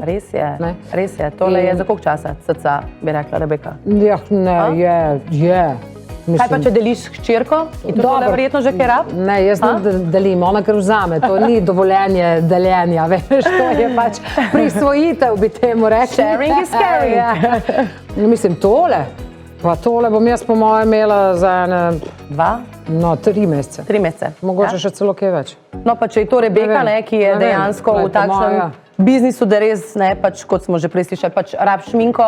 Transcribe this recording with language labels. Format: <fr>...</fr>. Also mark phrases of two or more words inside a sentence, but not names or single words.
<sl>Res je, res je. Tole je za koliko časa, srca, bi rekla Rebeka? Ja, ne, je. Kaj pa, če deliš s hčerko? In to tole verjetno že kaj rab? Ne, jaz ne delim, ona kar vzame, to ni dovoljenje deljenja, veš, to je pač prisvojitev, bi temu rekli.</sl> <en>Sharing is caring.</en> <sl>Ja. Mislim, tole bom jaz po moje imela za ene... 3 mesece. 3 mesece. Mogoče še celo kaj več. No, pa če je to Rebeka, ne, ki je dejansko v takšnem biznisu, da res, ne, pač, kot smo že prej slišali, pač rab šminko.</sl>